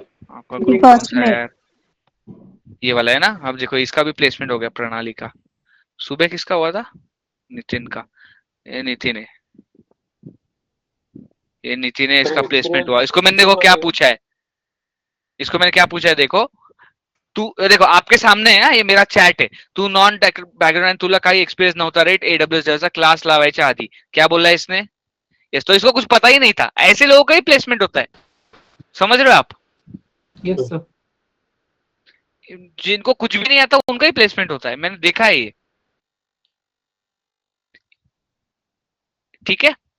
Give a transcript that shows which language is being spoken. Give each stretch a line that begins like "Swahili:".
Hindi: आपका ग्रुप कौन सा है यार? ये वाला है ना। अब देखो, इसका भी प्लेसमेंट हो गया, प्रणाली का। सुबह किसका हुआ था? नितिन का। ये नितिन है, ये नितिन है, इसका प्लेसमेंट हुआ। इसको मैंने देखो क्या पूछा है, इसको मैंने क्या पूछा है देखो। तू देखो आपके सामने है,
Marathi: ये मेरा चॅट आहे. तू नॉन टेक बॅकग्राउंड, तुला काही एक्सपिरियन्स नव्हता राईट, एडब्ल्यूएस जैसा क्लास लावायच्या आधी.
Hindi: क्या बोला है इसने? यस, तो इसको कुछ पता ही नहीं था। ऐसे लोगों का ही प्लेसमेंट होता है, समझ रहे हो आप?
English: Yes, sir.
Hindi: जिनको कुछ भी नहीं आता उनका ही प्लेसमेंट होता है, मैंने देखा है ये, ठीक है।